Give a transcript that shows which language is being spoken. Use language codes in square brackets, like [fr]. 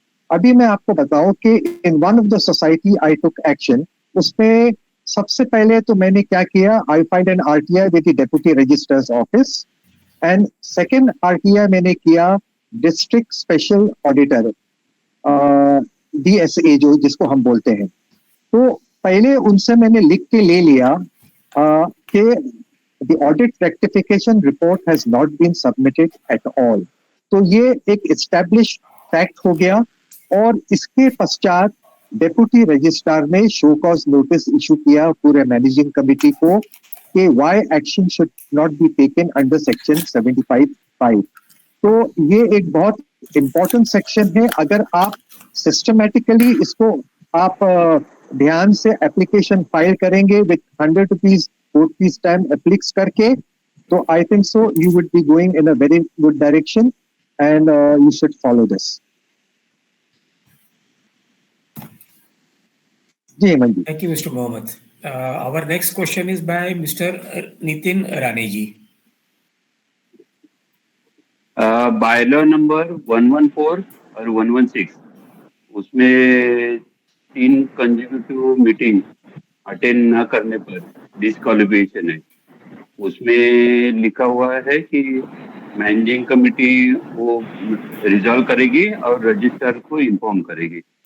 [hi] अभी मैं आपको बताऊं कि [en] In one of the society I took action. [hi] उसमें सबसे पहले तो मैंने क्या किया, [en] I filed an RTI with the deputy registrar's office and second RTI मैंने किया district special auditor DSA [hi] जो जिसको हम बोलते हैं। तो पहले उनसे मैंने लिख के ले लिया कि [en] the audit rectification report has not been submitted at all। [hi] तो ये एक established fact हो गया और इसके पश्चात डेप्यूटी रजिस्ट्रार ने शो कॉज नोटिस इशू किया पूरे मैनेजिंग कमेटी को कि [en] why action should not be taken under section 75(5). [hi] तो ये एक बहुत इंपॉर्टेंट सेक्शन है। अगर आप सिस्टमैटिकली इसको आप ध्यान से एप्लीकेशन फाइल करेंगे [en] With 100 rupees court fee stamp affix करके तो I think so you would be going in a very good direction and you should follow this. [hi] Ji Hemant ji. [en] Thank you, Mr. Mohammed. Our next question is by Mr. Nitin Rane ji. [hi] Bylaw number 114 और 116 उसमें 3 consecutive meeting attend न करने पर disqualification है। उसमें लिखा हुआ है कि मैनेजिंग कमेटी वो रिजॉल्व करेगी और रजिस्ट्रार को इन्फॉर्म करेगी।